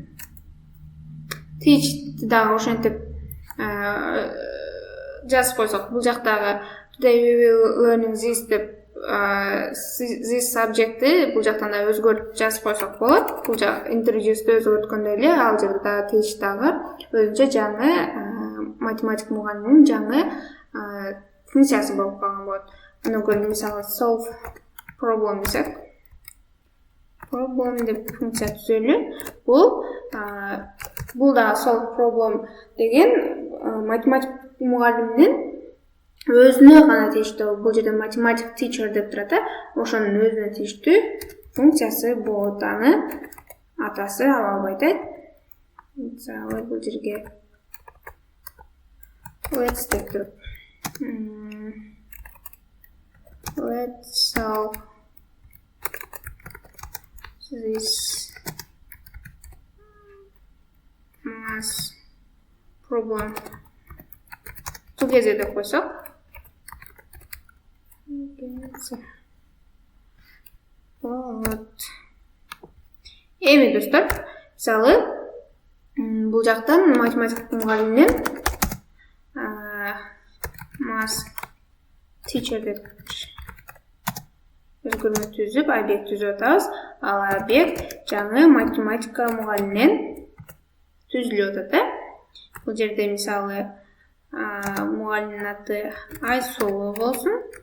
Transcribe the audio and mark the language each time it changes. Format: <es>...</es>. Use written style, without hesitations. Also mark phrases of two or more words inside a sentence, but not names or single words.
<ky>Teach дагы ошентип жазып койсок, бул жактагы</ky> <en>today we will learning this</en> <ky>деп</ky> <en>this subject'ти</en> <ky>бул жактан да өзгөртүп жазып койсок болот. Бул жак introduce'ди өзгөрткөндөй эле ал жерде дагы teach дагы өзүнчө жаңы математик мугалимдин жаңы функциясы болуп калган болот. Андан көрүп мисалы</ky> <en>solve problem</en> <ky>десек, problem деп функция түзөлү. Бул да</ky> <en>solve problem</en> <ky>деген математик мугалимдин өзүнө гана тийиштүү. Бул жерде математик teacher деп турат, ошонун өзүнө тийиштүү функциясы болот. Аны атасы ала албайт. Мисалы бул жерге let's деп туруп,</ky> <en>let's solve this math problem together</en> <ky>деп койсок. Эми достор, мисалы бул жактан математик мугалимдин</ky> <en>math teacher</en> <ky>деп өзгөрмө түзүп, объект түзүп атабыз. Ал объект жаңы математика мугалиминен түзүлүп атат. Бул жерде мисалы мугалимдин аты Айсулу болсун.</ky>